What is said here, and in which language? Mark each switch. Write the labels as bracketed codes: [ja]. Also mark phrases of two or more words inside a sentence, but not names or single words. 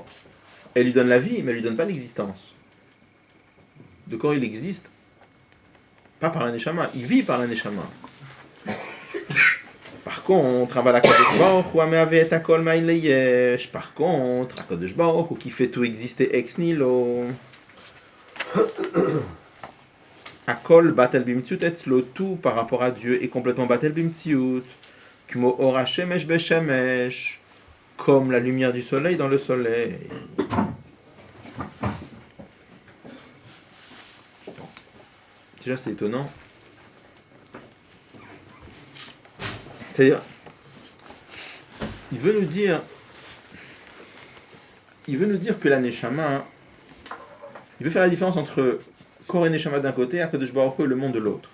[fr] Elle lui donne la vie, mais elle lui donne pas l'existence. Le corps, il existe pas par la Neshama, il vit par la Neshama. Par contre, [he] הקדוש ברוך הוא המהוה את הכל מאין ליש. [fr] Par contre, [he] הקדוש ברוך הוא [fr] qui fait tout exister [la] ex nihilo. [he] הכל בטל במציאות אצלו, [fr] tout par rapport à Dieu est complètement [he] בטל במציאות. כמו אור השמש בשמש, [fr] comme la lumière du soleil dans le soleil. Déjà, c'est étonnant. C'est-à-dire, il veut nous dire que la Neshama, il veut faire la différence entre corps et Neshama d'un côté, [he] הקדוש ברוך הוא [fr] et le monde de l'autre.